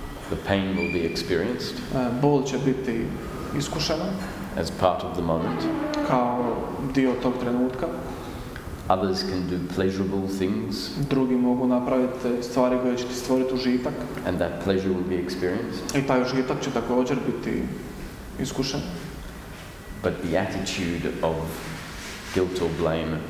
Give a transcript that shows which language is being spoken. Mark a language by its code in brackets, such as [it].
[en] the pain will be experienced [hr] Bol će biti iskušena [en] as part of the moment. [hr] kao dio tog trenutka. [en] Others can do pleasurable things, [hr] Drugi mogu napraviti stvari koje će ti stvoriti užitak. [en] and that pleasure will be experienced. [hr] I taj užitak će također biti iskušen. [en] But the attitude of guilt or blame, or